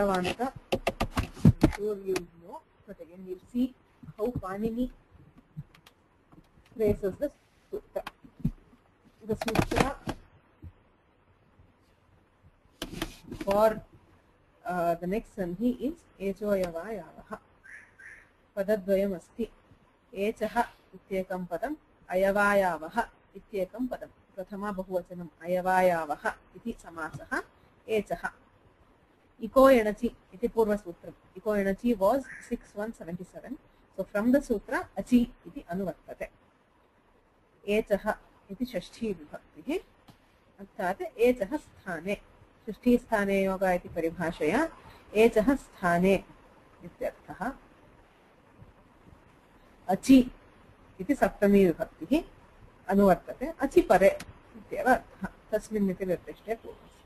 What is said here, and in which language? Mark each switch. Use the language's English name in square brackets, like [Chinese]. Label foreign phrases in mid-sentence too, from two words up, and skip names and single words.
[English] I'm sure you know, but again we'll see how Panini phrases the sutra. The sutra for the next sandhi is echoyavayavaha. [Sanskrit] पदद्वयम् अस्ति. एचः इत्येकं पदम्, अयवायावः इत्येकं पदम्. प्रथमा बहुवचनम् अयवायावः इति समासः एचः. इको यणचि इति पूर्व सूत्रम्. इको यणचि [English] was 6.177. So from the sutra [Sanskrit] अचि इति अनुवर्तते। एचः इति षष्ठी विभक्तिः. अर्थात एचः स्थाने षष्ठी स्थाने योगा इति परिभाषया एचः स्थाने इत्यर्थः. अचि इति सप्तमी विभक्तिः अनुवर्तते. अचि परे इत्येव अर्थः तस्मिन् इति निर्दिष्टे पूर्वस्य.